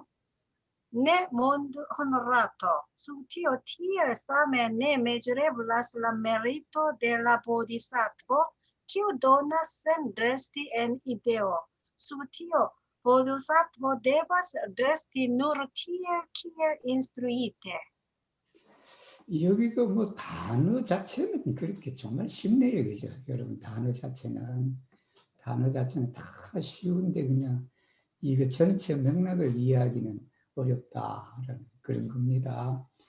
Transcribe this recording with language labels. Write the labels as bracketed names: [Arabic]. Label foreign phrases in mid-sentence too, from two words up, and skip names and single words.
[Esperanto] Ne, mondo honorato, sub tio tiel same ne mesureblas la merito de la bodhisattvo, kiu donas sen resti en ideo. Sub tio bodhisattvo devas resti nur tiel kiel instruite. [Korean] 여기도 뭐 단어 자체는 그렇게 정말 쉽네요. 그죠? 여러분, 단어 자체는 다 쉬운데 그냥 이거 전체 맥락을 이해하기는 어렵다라는 그런 겁니다.